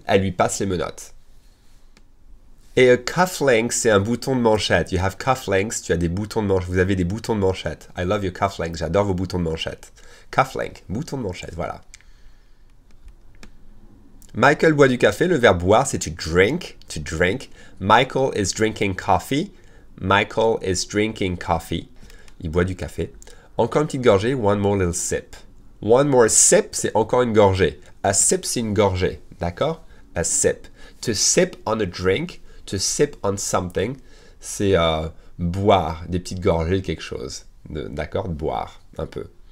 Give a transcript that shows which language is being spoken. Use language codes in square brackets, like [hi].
[fr] Elle lui passe les menottes. Et a cufflink, c'est un bouton de manchette. [en] You have cufflinks, [fr] tu as des boutons de manchette. Vous avez des boutons de manchette. [en] I love your cufflinks, [fr] j'adore vos boutons de manchette. Cufflink, bouton de manchette, voilà. Michael boit du café, le verbe boire, c'est [en] to drink, to drink. Michael is drinking coffee. Michael is drinking coffee. [fr] Il boit du café. Encore une petite gorgée, [en] one more little sip. One more sip, [fr] c'est encore une gorgée. A sip, c'est une gorgée, d'accord? A sip. [en] To sip on a drink. To sip on something, [fr] c'est boire des petites gorgées de quelque chose. D'accord? Boire un peu.